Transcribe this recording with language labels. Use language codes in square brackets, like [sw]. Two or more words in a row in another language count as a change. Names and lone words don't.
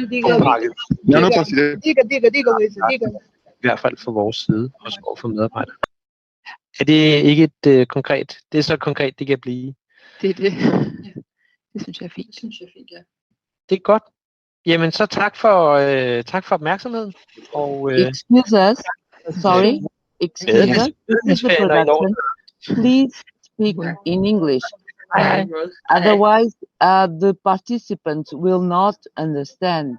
[da] I hvert fald fra vores side, også over for medarbejdere. Er det ikke et konkret? Det er så konkret, det kan blive. Det synes jeg er fint. Det er godt. Jamen, så tak for opmærksomheden. Og, [en] excuse us. Sorry. Excuse us. This is the production. Please speak in English. Otherwise, the participants will not understand.